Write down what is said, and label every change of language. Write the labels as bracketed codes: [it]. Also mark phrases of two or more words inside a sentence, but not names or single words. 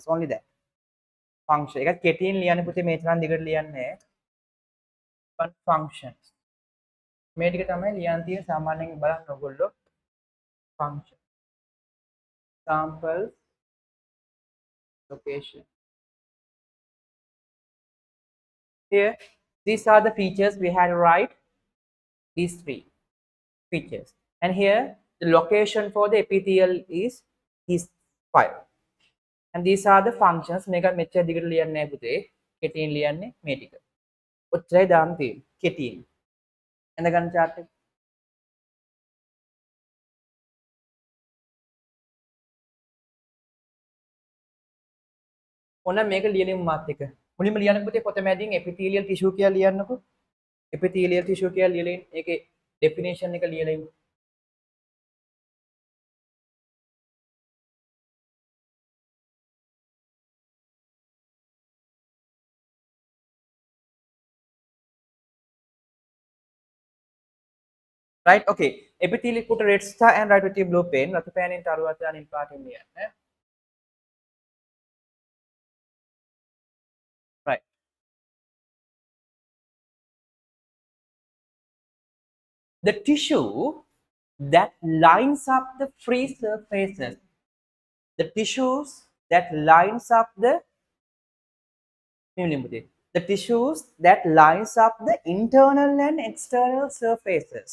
[en] only that function [si] එක කෙටියෙන් ලියන්න පුතේ මේ තරම් දිගට ලියන්නේ [en] but functions [si] මේ ටික තමයි ලියන්න තියෙන සාමාන්‍යයෙන් බලන්න ඕගොල්ලෝ [en] function examples location Here, these are the features we had to write. These three features. And here, the location for the epithelial is these five. And these are the functions. [si] මේක මෙච්චර දිගට ලියන්නේ නැහැ පුතේ. කෙටියෙන් ලියන්නේ මේ ටික. ඔච්චරයි දාන්න තියෙන්නේ. කෙටියෙන්. එඳ ගන්න chart එක. ඔන්න මේක ලියලිමු මාත් එක. මුලින්ම ලියන්න පුතේ පොත මැදින් [en] epithelial tissue [si] කියලා ලියන්නකෝ. [en] epithelial tissue [si] කියලා ලියලින් ඒකේ definition එක ලියලිමු. [en] Right, okay. Epithelial put a red star and write with your blue pen. [si] රතු පෑනෙන් තරුවත් දාන පාටින් ලියන්න. [en] Right. The tissue that lines up the free surfaces. The tissues that lines up the tissues that lines up the internal and external surfaces.